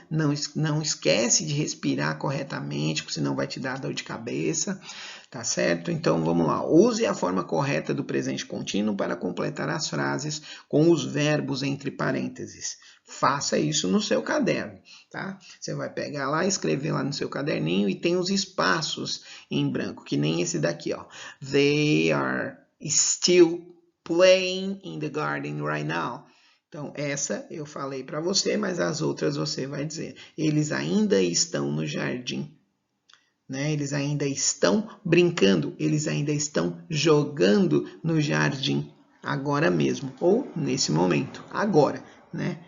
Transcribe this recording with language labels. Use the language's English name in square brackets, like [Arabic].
[Portuguese] Não esquece de respirar corretamente, porque senão vai te dar dor de cabeça, tá certo? Então vamos lá. Use a forma correta do presente contínuo para completar as frases com os verbos entre parênteses. Faça isso no seu caderno, tá? Você vai pegar lá, escrever lá no seu caderninho e tem os espaços em branco, que nem esse daqui, ó. [English] They are still playing in the garden right now. [Portuguese] Então, essa eu falei para você, mas as outras você vai dizer. Eles ainda estão no jardim. Né? Eles ainda estão brincando, eles ainda estão jogando no jardim. Agora mesmo, ou nesse momento, agora. Né?